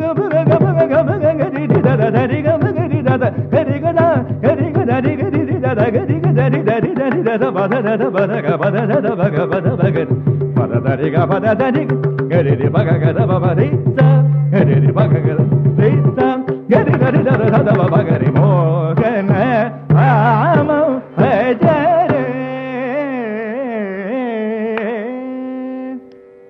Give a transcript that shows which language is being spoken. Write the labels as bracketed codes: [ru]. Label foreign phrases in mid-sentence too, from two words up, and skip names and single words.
[sa] ಪ ಗ ಗ ಪ ಗ ಗ ಪ ಗ ಗ ರಿ ರಿ ದ ದ ದ ರಿ ಗ ಪ ಗ ರಿ ದ ದ ಗ ರಿ ಗ ದ ಗ ರಿ ಗ ದ ರಿ ಗ ರಿ ರಿ ದ ದ ಗ ರಿ ಗ ದ ರಿ ದ ರಿ ದ ರಿ ದ ದ ಪ ದ ದ ದ ಪ ದ ಗ ಪ ದ ದ ದ ಪ ಗ ಪ ದ ಪ ಗ ರಿ ಪ ದ ದ ರಿ ಗ ಪ ದ ದ ರಿ ಗ ರಿ ರಿ ಪ ಗ ಗ ದ ಪ ಪ ರಿ ಸ ಗ ರಿ ರಿ ಪ ಗ ಗ ರಿ ಸ ಗ ರಿ ದ ರಿ ದ ದ ದ ಪ ಪ ಗ ರಿ ಮೋಹನ ರಾಮಂ ಭಜರೆ